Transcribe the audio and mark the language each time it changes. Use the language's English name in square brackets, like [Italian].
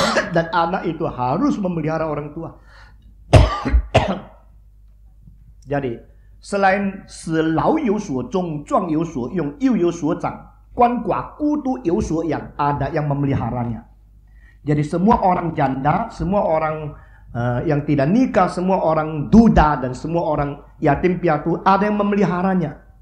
[Indonesian] Dan anak itu harus memelihara orang tua. Jadi, selain [Chinese] 死老有所终，壮有所用，幼有所长，鳏寡孤独有所养, [Indonesian] ada yang memeliharanya. Jadi semua orang janda, semua orang yang tidak nikah, semua orang duda, dan semua orang yatim piatu, ada yang memeliharanya.